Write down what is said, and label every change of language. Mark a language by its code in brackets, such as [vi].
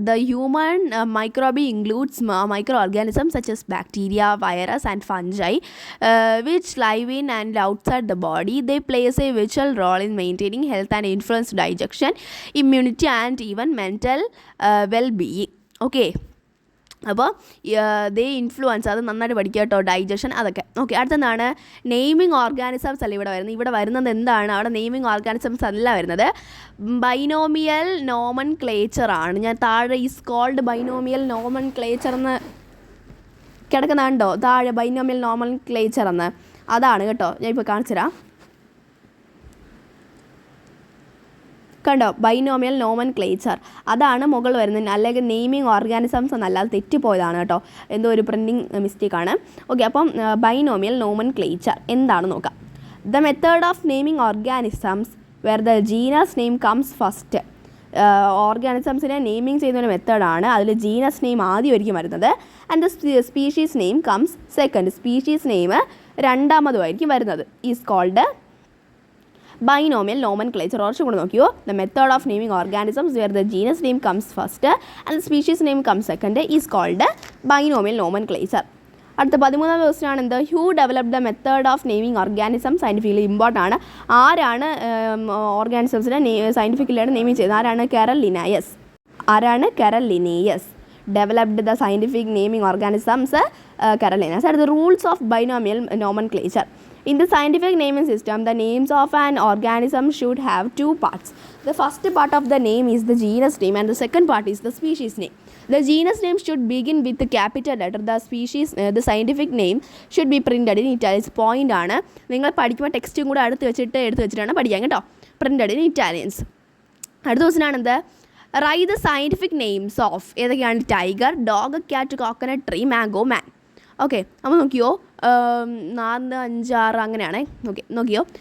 [en] The human microbiome includes microorganisms such as bacteria, virus and fungi which live in and outside the body. They plays a vital role in maintaining health and influence digestion, immunity and even mental well-being. [ml] Okay, അപ്പോൾ ദേ influence, അത് നന്നായിട്ട് പഠിക്കുക കേട്ടോ, digestion അതൊക്കെ. Okay, അടുത്തെന്താണ്? Naming organisms അല്ല ഇവിടെ വരുന്നത്. ഇവിടെ വരുന്നത് എന്താണ്? അവിടെ നെയ്മിങ് ഓർഗാനിസംസ് അല്ല വരുന്നത്, ബൈനോമിയൽ നോമൻ ക്ലേച്ചർ ആണ്. ഞാൻ താഴെ [en] is called binomial nomenclature [ml] എന്ന് കിടക്കുന്നുണ്ടോ താഴെ? ബൈനോമിയൽ നോമൻ ക്ലേച്ചർ എന്ന്, അതാണ് കേട്ടോ. ഞാൻ ഇപ്പോൾ കാണിച്ചു തരാം. കണ്ടോ? ബൈനോമിയൽ നോമൻ ക്ലേച്ചർ, അതാണ് മുകളിൽ വരുന്നത്. അല്ലെങ്കിൽ നെയ്മിങ് ഓർഗാനിസംസ് എന്നല്ലാതെ തെറ്റിപ്പോയതാണ് കേട്ടോ, എന്തോ ഒരു പ്രിൻറ്റിങ് മിസ്റ്റേക്കാണ്. [en] okay, [ml] അപ്പം [en] binomial nomenclature [ml] എന്താണ് നോക്കാം. [en] The method of naming organisms where the genus name comes first. [ml] ഓർഗാനിസംസിനെ naming ചെയ്യുന്ന ഒരു മെത്തേഡാണ്. അതിൽ ജീനസ് നെയിം ആദ്യമായിരിക്കും വരുന്നത്. [en] And the species name comes second. [ml] Species name രണ്ടാമതുമായിരിക്കും വരുന്നത്. [en] Is called binomial nomenclature. [ml] ഓർച്ച് കൂടെ നോക്കിയോ. [en] The method of naming organisms where the genus name comes first and the species name comes second is called binomial nomenclature. [ml] അടുത്ത 13ാം question ആണ് എന്ത്? [en] Who developed the method of naming organism scientifically. [ml] Important ആണ്. ആരാണ് ഓർഗാനിസംസിനെ സയൻറ്റിഫിക്കലായിട്ട് naming ചെയ്തത്? ആരാണ്? കെറൽ ലിനായസ്. ആരാണ്? കെറൽ ലിനായസ്. [en] Developed the scientific naming organisms Carl Linnaeus. അടുത്ത rules of binomial nomenclature. In the scientific naming system, the names of an organism should have two parts. The first part of the name is the genus name and the second part is the species name. The genus name should begin with the capital letter. The scientific name should be printed in italics. Point [ml] ആണ്. നിങ്ങൾ പഠിക്കുമ്പോൾ ടെക്സ്റ്റും കൂടെ എടുത്ത് വെച്ചിട്ടാണ് പഠിക്കാൻ കേട്ടോ. [en] Printed in Italians. [ml] അടുത്ത question ആണെന്ത്? [en] Write the scientific names of. [ml] ഏതൊക്കെയാണ്? [en] Tiger, dog, cat, coconut tree, mango, man. Okay, [ml] അപ്പോൾ നോക്കിയോ, 4, 5, 6 അങ്ങനെയാണേ. [en] okay, [ml] നോക്കിയോ.